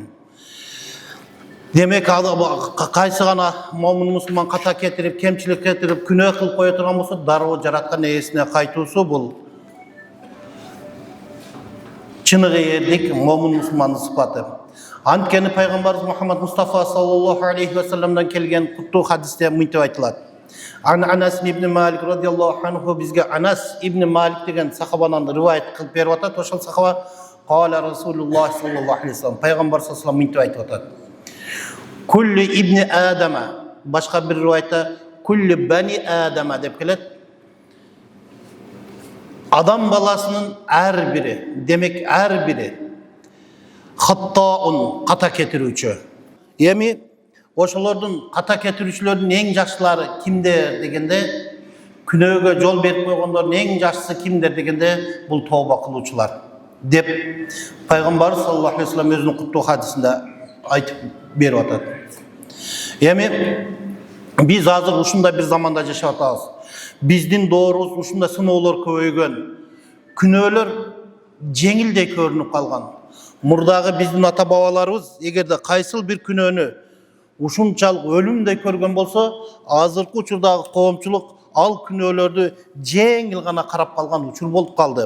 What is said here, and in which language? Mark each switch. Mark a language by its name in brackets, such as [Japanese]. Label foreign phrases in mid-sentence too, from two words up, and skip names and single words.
[Kyrgyz] Демек, кайсы гана момун мусулман ката кетирип, кемчилик кетирип, күнөө кылып кое турган болсо, дароо жараткан ээсине кайтуусу, бул чыныгы эрдик момун мусулмандын сыпаты. Анткени пайгамбарыбыз Мухаммад Мустафа [Arabic] صلى الله عليه وسلم [Kyrgyz] келген куттуу хадисте мынтип айтылат. Анас ибн Малик [Arabic] رضي الله عنه, [Kyrgyz] бизге Анас ибн Малик деген сахабанан риваят кылып берип атат. Ошол сахаба [Arabic] قال رسول الله صلى الله عليه وسلم, [Kyrgyz] пайгамбар [Arabic] صلى الله عليه وسلم [Kyrgyz] мынтип айтып атат. [Arabic] كل ابن آدم, [Kyrgyz] башка бир риваятта [Arabic] كل بني آدم [Kyrgyz] деп келет. Адам баласынын ар бири, демек ар бири хаттаун, ката кетирүүчү. Эми ошолордун, ката кетирүүчүлөрдүн эң жакшылары кимдер дегенде, күнөөгө жол берип койгондордун эң жакшысы кимдер дегенде, бул тооба кылуучулар деп пайгамбар [Arabic] صلى الله عليه وسلم [Kyrgyz] өзүнүн куттуу хадисинде айтып берип атат. Эми biz hazır ушундай bir zamanda жашап атабыз. Биздин доорубуз ушундай сыноолор көбөйгөн. Күнөөлөр жеңилдей көрүнүп калган. Мурдагы биздин ата бабаларыбыз эгерде кайсыл бир күнөөнү ушунчалык өлүмдөй көргөн болсо, азыркы учурдагы коомчулук ал күнөөлөрдү жеңил гана карап калган учур болуп калды.